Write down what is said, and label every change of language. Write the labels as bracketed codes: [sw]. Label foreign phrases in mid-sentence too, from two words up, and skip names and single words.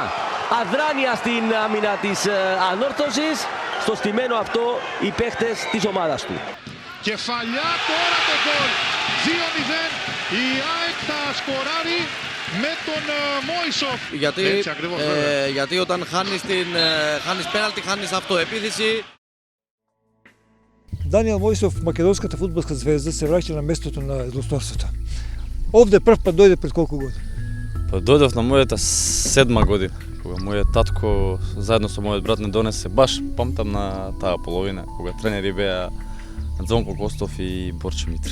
[el] Αδράνεια στην άμυνα της ανόρθωσης, στο στημένο αυτό οι παίχτες της ομάδας του. Κεφαλιά τώρα το γκολ. 2-0. Η ΑΕΚ θα σκοράρει με τον Μόισοφ. Έτσι ακριβώς, Γιατί όταν χάνεις πέναλτι, χάνεις αυτοεπίθεση. [mk] Даниел Мојсов, македонската фудбалска звезда, се враќа на местото на злосторството. Овде прв пат дојде пред колку години? Па дојдов на мојата 7 година, кога мојот татко заедно со мојот брат не донесе, баш памтам на таа половина, кога тренери беа Звонко Костов и Борче Митрев.